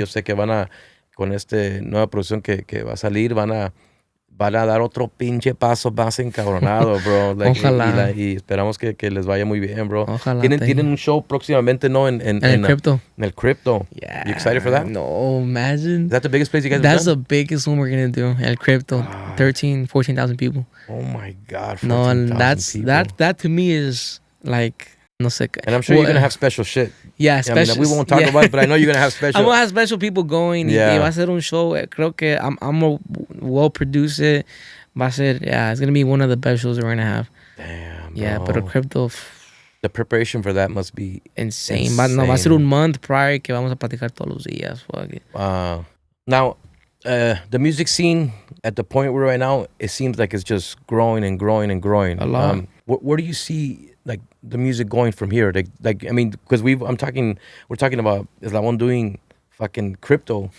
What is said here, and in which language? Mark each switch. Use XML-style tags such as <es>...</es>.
<es>Yo sé que con nueva producción que va a salir, van a dar otro pinche paso más encabronado, bro. Ojalá. Y esperamos que les vaya muy bien, bro. Ojalá. Tienen un show próximamente, ¿no? En el crypto. En el crypto.</es> <en>Yeah. You excited for that? No, imagine. Is that the biggest place you guys That's have the biggest one we're going to do. El crypto. 14,000 people. Oh, my God. No, and people. that to me is like...</en> <es>No sé.</es> <en>And I'm sure you're going to have special shit. Yeah, special. I mean, we won't talk about it, but I know you're going to have special. I'm going to have special people going. Yeah.</en> <es>Y va a ser un show. Creo que</es> <en>I'm going to well produce it.</en> <es>Va a ser,</es> <en>it's going to be one of the best shows we're going to have. Damn, bro. Yeah, pero crypto... The preparation for that must be insane.</en> <es>Va a ser un</es> <en>month prior</en> <es>que vamos a platicar todos los días.</es> <en>Fuck it. Wow. Now, the music scene, at the point we're right now, it seems like it's just growing and growing and growing. A lot. Where do you see... like the music going from here, like I mean, because we're talking about Eslabón doing fucking crypto.</en>